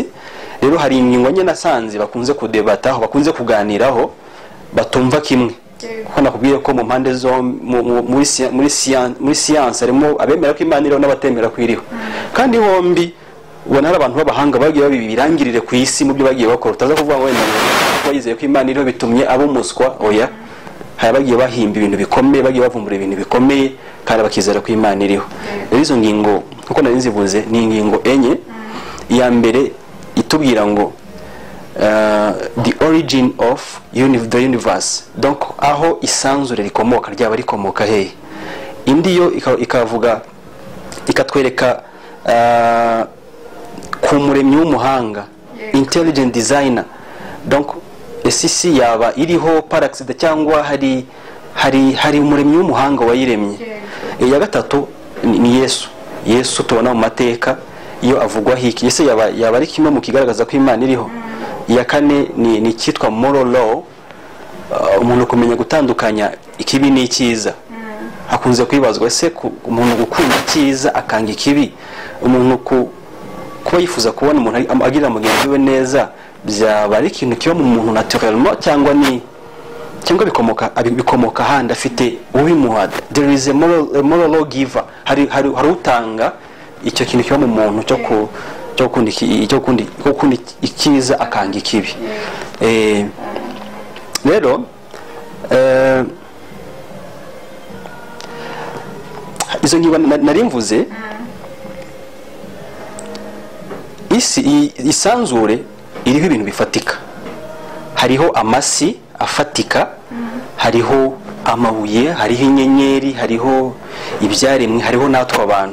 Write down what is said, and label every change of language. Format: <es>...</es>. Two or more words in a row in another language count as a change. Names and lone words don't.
<rw>Rero hari ingingo nye nasanze bakunze kudebataho bakunze kuganiraho batumva kimwe kuko nakubwiye ko mu mpande zo muri science harimo abemera ko Imana iriho n'abatemera ko iriho kandi bombi ubona hari abantu b'abahanga bagiye babirangirire ku isi mu byo bagiye bakora utaza kuvuga ngo wenda bayizeye ko Imana iriho bitumye abo muswa oya hari bagiye bahimba ibintu bikomeye bagiye bavumbura ibintu bikomeye kandi bakizera ko Imana iriho. Rero izo ngingo nkuko nari nzivuze ni ingingo enye. Iya mbere itubwira ngo</rw> <en>the origin of the universe,</en> <rw>donc aho isanzure rikomoka ryaba rikomoka hehe. Indi yo ikavuga ikatwereka ku muremyi w'umuhanga</rw> <en>intelligent designer,</en> <rw>donc isi yaba iriho</rw> <fr>par accident</fr> <rw>cyangwa hari umuremyi w'umuhanga wayiremye. Iya gatatu ni Yesu tubona mu mateka iyo avugwa hiki ese yaba ari kimwe mu kigaragaza ko Imana iriho. Iya kane ni cyitwa</rw> <en>moral law,</en> <rw>umuntu kumenya gutandukanya ikibi n'icyiza. Hakunze kwibazwa ese umuntu gukunda icyiza akanga ikibi, umuntu kuba yifuza kubona umuntu agirira mugenzi we neza byaba ari ikintu kiba mu muntu naturellement cyangwa bikomoka handi afite ubimuha.</rw> <en>There is a moral law giver,</en> <rw>hari utanga icyo kintu kiba mu muntu cyo gukunda icyiza akanga ikibi. Rero izo ngingo nari mvuze, isanzure iriho ibintu bifatika, hariho amasi afatika, hariho amabuye, hariho inyenyeri, hariho ibyaremwe, hariho natwe abantu.</rw>